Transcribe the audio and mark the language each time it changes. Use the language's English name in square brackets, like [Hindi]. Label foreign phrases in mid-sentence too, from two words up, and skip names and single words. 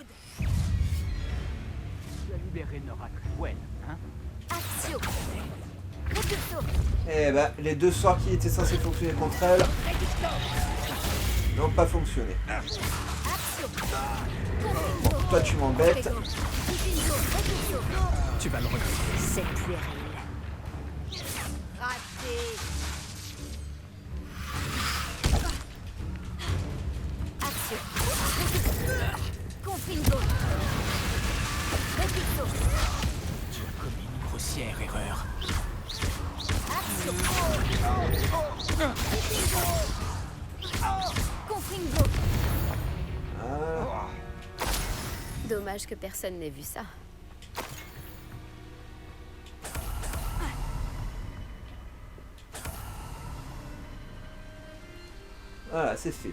[French] Tu as libéré Nora Cresswell, hein? Axio. Repulso. Eh ben, les deux sorts qui étaient censés fonctionner contre elle n'ont pas fonctionné. Axio. Bon, toi tu m'embêtes. Confringo. Repulso. Tu vas le regretter. C'est puéril. Raté. Axio. Confringo. Repulso. Tu as commis une grossière erreur. Axio. Confringo. Ah, Dommage que personne n'ait vu ça. voilà, c'est fait.